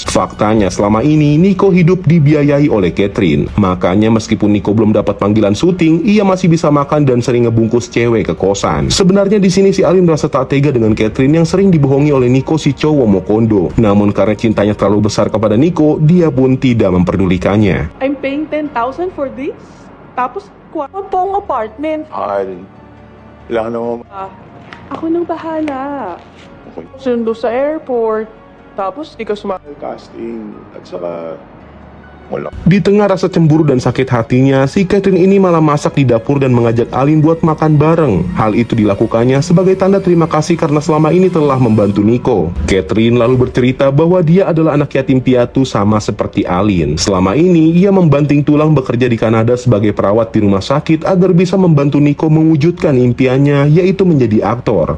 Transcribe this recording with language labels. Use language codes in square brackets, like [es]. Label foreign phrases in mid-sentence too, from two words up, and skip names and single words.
[id] Faktanya selama ini Nico hidup dibiayai oleh Catherine. Makanya meskipun Nico belum dapat panggilan syuting, ia masih bisa makan dan sering ngebungkus cewek ke kosan. Sebenarnya di sini si Alin merasa tak tega dengan Catherine yang sering dibohongi oleh Nico si cowok Mokondo. Namun karena cintanya terlalu besar kepada Nico, dia pun tidak memperdulikannya. [en] I'm paying 10,000 for this? [tl] Tapos, kuha po ang apartment. Alin, kailangan mo... Ako nang bahala. Okay. Sundo sa airport. Tapos di ka sumakay. Casting. At saka, wala. [id] Di tengah rasa cemburu dan sakit hatinya, si Catherine ini malah masak di dapur dan mengajak Alin buat makan bareng. Hal itu dilakukannya sebagai tanda terima kasih karena selama ini telah membantu Nico. Catherine lalu bercerita bahwa dia adalah anak yatim piatu sama seperti Alin. Selama ini, ia membanting tulang bekerja di Kanada sebagai perawat di rumah sakit agar bisa membantu Nico mewujudkan impiannya, yaitu menjadi aktor.